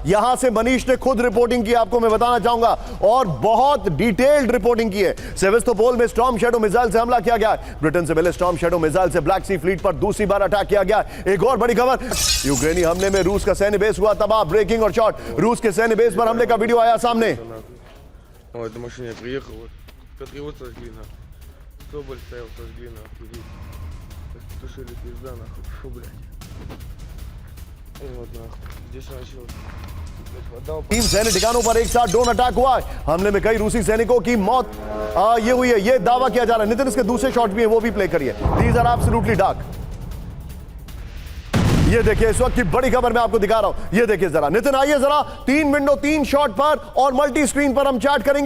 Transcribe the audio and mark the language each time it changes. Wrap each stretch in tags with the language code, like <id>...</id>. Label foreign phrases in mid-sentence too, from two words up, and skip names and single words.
<hi>यहां से मनीष ने खुद रिपोर्टिंग की, आपको मैं बताना चाहूंगा, और बहुत डिटेल्ड रिपोर्टिंग की है। सेवेस्तोपोल में स्टॉर्म शैडो मिसाइल से हमला किया गया है। ब्रिटेन से मिले स्टॉर्म शैडो मिसाइल से ब्लैक सी फ्लीट पर दूसरी बार अटैक किया गया। एक और बड़ी खबर, यूक्रेनी हमले में रूस का सैन्य बेस हुआ तबाह। ब्रेकिंग और शॉट, रूस के सैन्य बेस पर हमले का वीडियो आया सामने।</hi> <ru>Ой, эта машина приехала, вот его сожгли нахуй. Соболь стоял, сожгли нахуй. Тушили пизда нахуй. Фу, блядь. И вот нахуй. Здесь начал.</ru> <hi>तीन सैन्य ठिकानों पर एक साथ ड्रोन अटैक हुआ है। हमले में कई रूसी सैनिकों की मौत ये हुई है, ये दावा किया जा रहा है। नितिन, इसके दूसरे शॉट भी है, वो भी प्ले करिए।</hi> <en>these are absolutely dark.</en> <hi>ये देखिए, इस वक्त की बड़ी खबर मैं आपको दिखा रहा हूं। ये देखिए जरा, नितिन आइए जरा, 3 विंडो 3 शॉट पर और</hi> <en>multi screen</en> <hi>पर हम चैट करेंगे।</hi>